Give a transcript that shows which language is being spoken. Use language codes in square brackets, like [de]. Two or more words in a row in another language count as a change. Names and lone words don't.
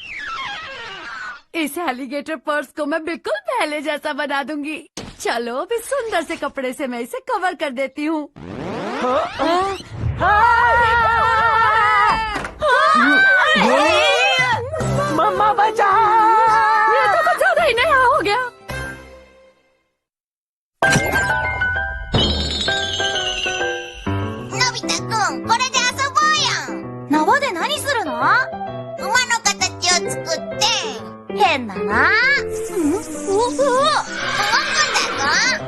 [hi] इस [en] alligator purse [hi] को मैं बिल्कुल पहले जैसा बना दूंगी। चलो अब इस सुंदर से कपड़े से मैं इसे कवर कर देती हूँ। मम्मा बचाओ। ये तो कुछ ज्यादा ही नया हो गया। [ja] のび太くん、これで遊ぼうよ。縄で何するの？馬の形を作って。変だな。動くんだぞ。